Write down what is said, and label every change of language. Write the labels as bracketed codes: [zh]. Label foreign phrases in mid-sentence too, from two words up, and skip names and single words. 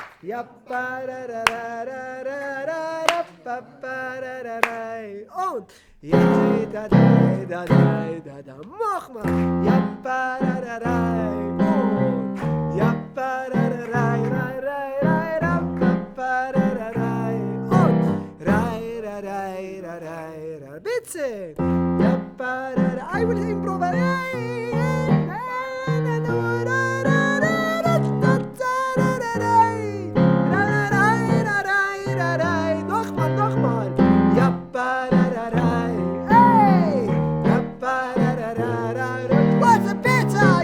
[de] Und ja, da, da, da, da, da, da, mach mal. Ja, ba, da, da, da, und ja, ba, da, da, da, da, da, da, ba, ba, da, da, da, und rai, da, da, da, da, da, bitte. Ja, ba, da, da, [en] I will improvise. [de] Nochmal. Was a pizza!